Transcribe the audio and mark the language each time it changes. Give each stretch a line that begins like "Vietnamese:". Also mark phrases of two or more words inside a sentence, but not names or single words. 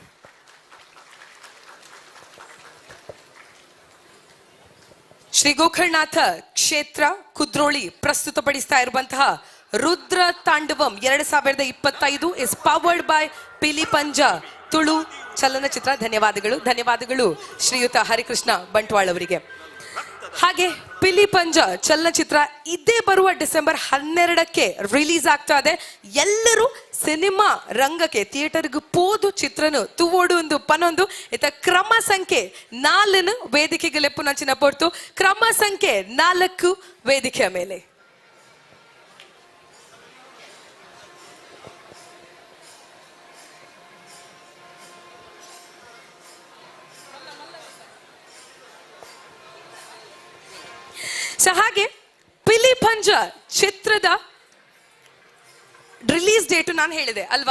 Kannada: ಶ್ರೀ ಗೋಕರ್ಣನಾಥ ಕ್ಷೇತ್ರ ಕುದ್ರೋಳಿ ಪ್ರಸ್ತುತಪಡಿಸ್ತಾ ಇರುವಂತಹ ರುದ್ರ ತಾಂಡವಂ 2025
English: is powered by
Kannada: ಪಿಲಿಪಂಜ ತುಳು ಚಲನಚಿತ್ರ. ಧನ್ಯವಾದಗಳು ಶ್ರೀಯುತ ಹರಿಕೃಷ್ಣ ಬಂಟ್ವಾಳ್ ಅವರಿಗೆ. ಹಾಗೆ ಪಿಲಿಪಂಜ ಚಲನಚಿತ್ರ ಇದೇ ಬರುವ ಡಿಸೆಂಬರ್ 12ಕ್ಕೆ ರಿಲೀಸ್ ಆಗ್ತಾ ಇದೆ. ಎಲ್ಲರೂ ಸಿನಿಮಾ ರಂಗಕ್ಕೆ
Tulu: ಥಿಯೇಟರ್ಗೆ ಪೋದು ಚಿತ್ರನು ತೂವೋಡು ಒಂದು ಪನೊಂದು ಇತ ಕ್ರಮ ಸಂಖ್ಯೆ 4 ವೇದಿಕೆಗೆ ಲೆಪ್ಪು ನಂಚಿನ ಪೊರ್ತು
Kannada: ಕ್ರಮ ಸಂಖ್ಯೆ 4 ವೇದಿಕೆಯ ಮೇಲೆ. ಸೊ ಹಾಗೆ ಪಿಲಿಪಂಜ ಚಿತ್ರದ
English: release date
Kannada: ನಾನು ಹೇಳಿದೆ ಅಲ್ವಾ.